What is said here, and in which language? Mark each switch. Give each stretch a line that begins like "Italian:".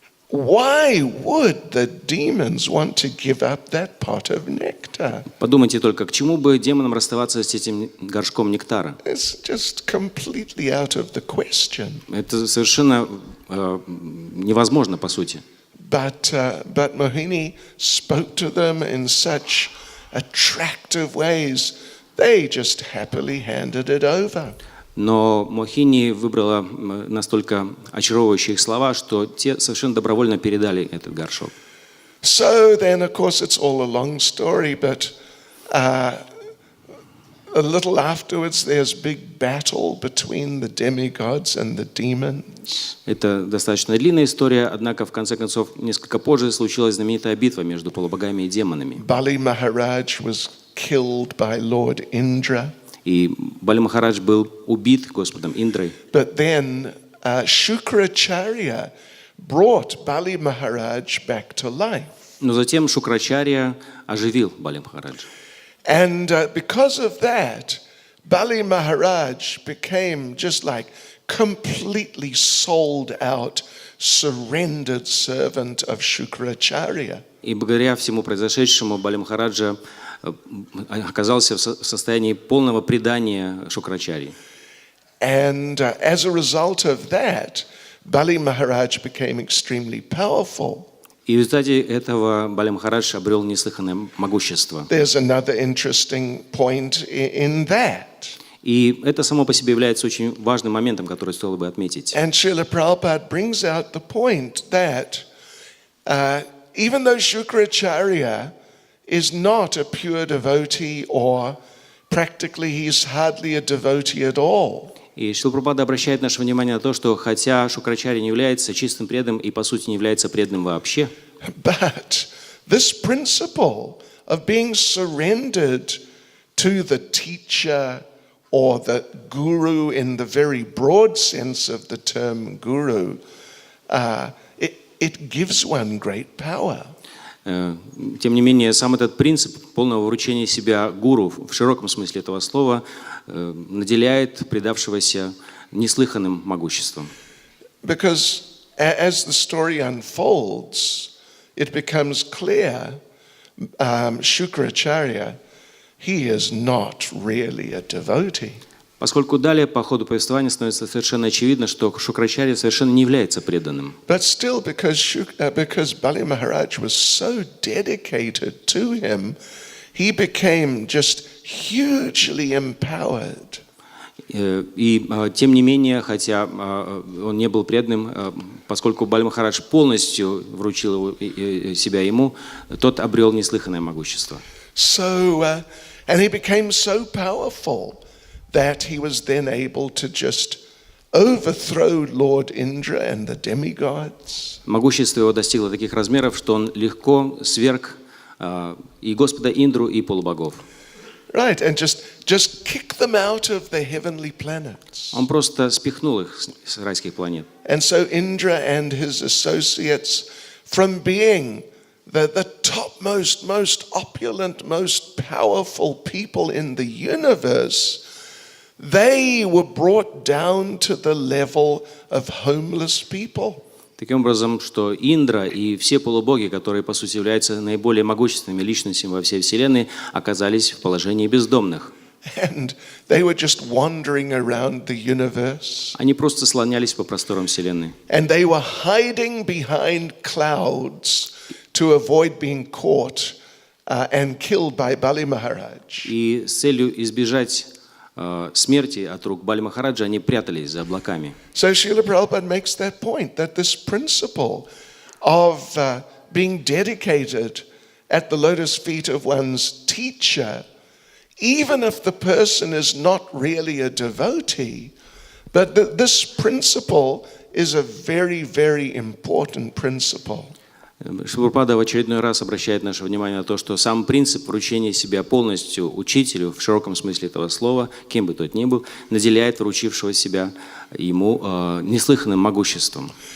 English: Why would the demons want to give up that pot of nectar?
Russian: Подумайте только, к чему бы демонам расставаться с этим горшком нектара?
English: It's just completely out of the question.
Russian: Это совершенно невозможно по сути.
English: But Mohini spoke to them in such attractive ways, they just happily handed it over.
Russian: Но Мохини выбрала настолько очаровывающие их слова, что те совершенно добровольно передали этот горшок.
English: So then, of course, it's all a long story, but a little afterwards, there's big battle between the demigods and the demons.
Russian: Это достаточно длинная история, однако в конце концов несколько позже случилась знаменитая битва между полубогами и демонами.
English: Bali Maharaj was killed by Lord Indra.
Russian: И Бали Махарадж был убит Господом Индрой.
English: But then Shukracharya brought Bali Maharaj back to life.
Russian: Но затем Шукрачарья оживил Бали Махараджа.
English: And because of that, Bali Maharaj became just like completely sold out, surrendered servant of Shukracharya.
Russian: И благодаря всему произошедшему Бали Махараджа оказался в состоянии полного предания Шукрачарьи.
English: And as a result of that, Bali Maharaj became extremely powerful.
Russian: И в результате этого Бали Махарадж обрел неслыханное могущество.
English: There's another interesting point in that.
Russian: И это само по себе является очень важным моментом, который стоило бы отметить.
English: And Srila Prabhupada brings out the point that even though Shukracharya is not a pure devotee, or practically he's hardly a devotee at all.
Russian: И Шрила Прабхупада обращает наше внимание на то, что хотя Шукрачарья не является чистым преданным и по сути не является преданным вообще,
English: But this principle of being surrendered to the teacher or the guru in the very broad sense of the term guru, it gives one great power.
Russian: тем не менее, сам этот принцип полного вручения себя гуру в широком смысле этого слова наделяет предавшегося неслыханным могуществом.
English: Because as the story unfolds, it becomes clear Shukracharya, he is not really a devotee.
Russian: Поскольку далее по ходу повествования становится совершенно очевидно, что Шукрачарья совершенно не является преданным.
English: But still, because Bali Maharaj was so dedicated to him, he became just hugely empowered.
Russian: И тем не менее, хотя он не был преданным, поскольку Бали Махарадж полностью вручил себя ему, тот обрел неслыханное могущество.
English: So, and he became so powerful that he was then able to just overthrow Lord Indra and the demigods.
Russian: Могущество его достигло таких размеров, что он легко сверг и Господа Индру, и полубогов.
English: Right, and just kick them out of the heavenly planets.
Russian: Он просто спихнул их с райских планет.
English: And so Indra and his associates, from being the topmost, most opulent, most powerful people in the universe, they were brought down to the level of homeless people.
Russian: Таким образом, что Индра и все полубоги, которые, по сути, являются наиболее могущественными личностями во всей Вселенной, оказались в положении бездомных.
English: And they were just wandering around the universe.
Russian: Они просто слонялись по просторам Вселенной.
English: And they were hiding behind clouds to avoid being caught and killed by Bali Maharaj.
Russian: И с целью избежать смерти от рук Бали Махараджа они прятались за облаками.
English: So Srila Prabhupada makes that point, that this principle of being dedicated at the lotus feet of one's teacher, even if the person is not really a devotee, but this principle is a very, very important principle.
Russian: Шрила Прабхупада в очередной раз обращает наше внимание на то, что сам принцип вручения себя полностью учителю, в широком смысле этого слова, кем бы тот ни был, наделяет вручившего себя ему неслыханным могуществом.